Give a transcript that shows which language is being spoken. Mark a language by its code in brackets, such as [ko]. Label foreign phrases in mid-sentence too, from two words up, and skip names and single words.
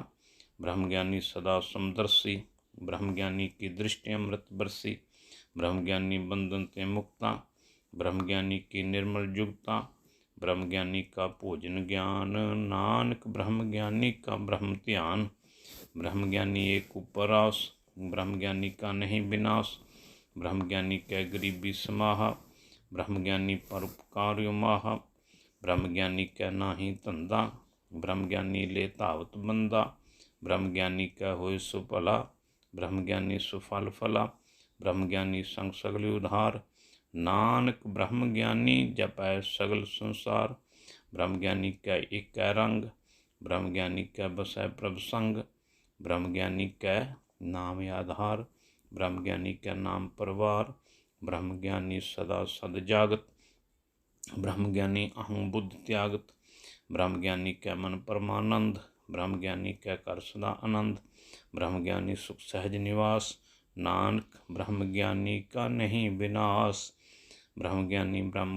[pa] ਬ੍ਰਹਮ ਗਿਆਨੀ ਸਦਾ ਸਮਦਰਸੀ, ਬ੍ਰਹਮ ਗਿਆਨੀ ਕੀ ਦ੍ਰਿਸ਼ਟੀ ਅੰਮ੍ਰਿਤ ਬਰਸੀ। ਬ੍ਰਹਮ ਗਿਆਨੀ ਬੰਧਨ ਤੇ ਮੁਕਤਾ, ਬ੍ਰਹਮ ਗਿਆਨੀ ਕੀ ਨਿਰਮਲ ਜੁਗਤਾ। ਬ੍ਰਹਮ ਗਿਆਨੀ ਕਾ ਭੋਜਨ ਗਿਆਨ, ਨਾਨਕ ਬ੍ਰਹਮ ਗਿਆਨੀ ਕਾ ਬ੍ਰਹਮ ਧਿਆਨ। ਬ੍ਰਹਮ ਗਿਆਨੀ ਏਕ ਉਪਰਾਸ, ਬ੍ਰਹਮ ਗਿਆਨੀ ਕਾ ਨਹੀਂ ਬਿਨਾਸ, ਬ੍ਰਹਮ ਗਿਆਨੀ ਕੈ ਗਰੀਬੀ ਸਮਾਹਾ, ਬ੍ਰਹਮ ਗਿਆਨੀ ਪਰਉਪਕਾਰ ਮਾਹਾ, ਬ੍ਰਹਮ ਗਿਆਨੀ ਕੈ ਨਾਹੀ ਧੰਧਾ, ਬ੍ਰਹਮ ਗਿਆਨੀ ਲੇ ਧਾਵਤ ਬੰਦਾ, ਬ੍ਰਹਮ ਗਿਆਨੀ ਕੈ ਹੋਏ ਸੁਫਲਾ, ਬ੍ਰਹਮ ਗਿਆਨੀ ਸੁਫਲ ਫਲਾ, ਬ੍ਰਹਮ ਗਿਆਨੀ ਸੰਗ ਸਗਲ ਉਧਾਰ, ਨਾਨਕ ਬ੍ਰਹਮ ਗਿਆਨੀ ਜਪੈ ਸਗਲ ਸੰਸਾਰ, ਬ੍ਰਹਮ ਗਿਆਨੀ ਕੈ ਏਕ ਰੰਗ, ਬ੍ਰਹਮ ਗਿਆਨੀ ਕੈ ਬਸੈ ਪ੍ਰਭ ਸੰਗ, ਬ੍ਰਹਮ ਗਿਆਨੀ ਕੈ ਨਾਮ ਆਧਾਰ, ਬ੍ਰਹਮ ਗਿਆਨੀ ਕੈ ਨਾਮ ਪਰਵਾਰ, ਬ੍ਰਹਮ ਗਿਆਨੀ ਸਦਾ ਸਦ ਜਾਗਤ, ਬ੍ਰਹਮ ਗਿਆਨੀ ਅਹੰ ਬੁਧ ਤਿਆਗਤ, ਬ੍ਰਹਮ ਗਿਆਨੀ ਕੈ ਮਨ ਪਰਮਾਨੰਦ, ਬ੍ਰਹਮ ਗਿਆਨੀ ਕੈ ਕਰ ਸਦਾ ਆਨੰਦ, ਬ੍ਰਹਮ ਗਿਆਨੀ ਸੁਖ ਸਹਜ ਨਿਵਾਸ, ਨਾਨਕ ਬ੍ਰਹਮ ਗਿਆਨੀ ਕਾ ਨਹੀਂ ਬਿਨਾਸ, ਬ੍ਰਹਮ ਗਿਆਨੀ ਬ੍ਰਹਮ